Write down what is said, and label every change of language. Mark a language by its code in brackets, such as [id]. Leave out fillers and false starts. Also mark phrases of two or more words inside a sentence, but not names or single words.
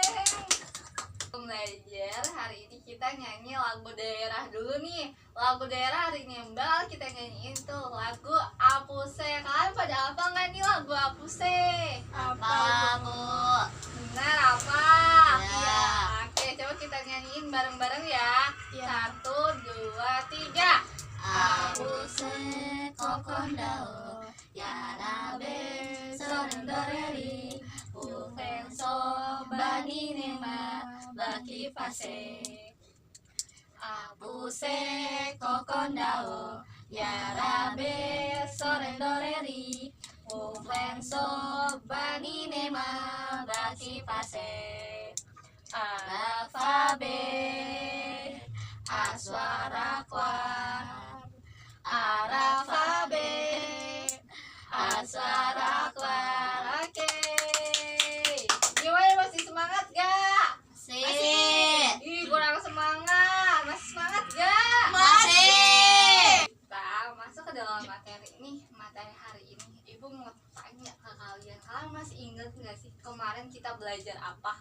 [id] Belajar hari ini kita nyanyi lagu daerah dulu nih. Lagu daerah hari ini Mbak kita nyanyiin tuh lagu Apuse. Kalian pada apa nggak nih lagu Apuse? Apa, Bu? Benar apa? Ya. Iya. Oke, coba kita nyanyiin bareng-bareng ya. Ya. 1, 2, 3. [bhw] Apuse kokondao yarabe sorendoreri ufenso baninema baki pase. Apuse kokondao yarabe sorendoreri ufenso baninema baki pase. Alfabe aswara kwar arafabe aswara kwar. [id] Oke. Gimana, masih semangat gak? Sip. Ih, kurang semangat. Masih semangat gak? Masih. Kita masuk ke dalam materi ini. Materi hari ini Ibu mau tanya ke kalian. Kalian masih ingat gak sih kemarin kita belajar apa?